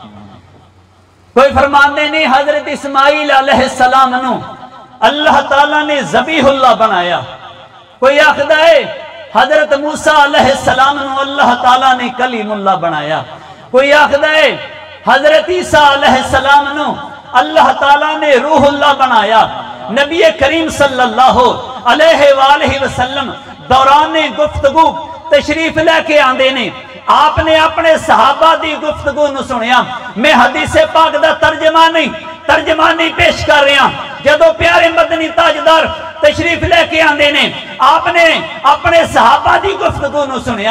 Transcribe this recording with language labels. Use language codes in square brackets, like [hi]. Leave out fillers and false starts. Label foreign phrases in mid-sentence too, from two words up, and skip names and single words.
[pa] کوئی فرماتے نے حضرت اسماعیل علیہ السلام نوں اللہ تعالیٰ نے ذبیح اللہ بنایا، کوئی آکھدا ہے حضرت موسیٰ علیہ السلام نوں اللہ تعالیٰ نے کلیم اللہ بنایا، کوئی آکھدا ہے حضرت عیسیٰ علیہ السلام نوں اللہ تعالیٰ نے روح اللہ بنایا. نبی کریم [ar] صلى الله عليه وسلم [pa] دوران گفتگو تشریف لیکے آندے نے، آپنے اپنے صحابہ دی گفتگو نوں سنیا. میں حدیث پاک دا ترجمانی پیش کر رہا. جدوں پیارے مدنی تاجدار تشریف لیکے آندے نے، آپنے اپنے صحابہ دی گفتگو نوں سنیا.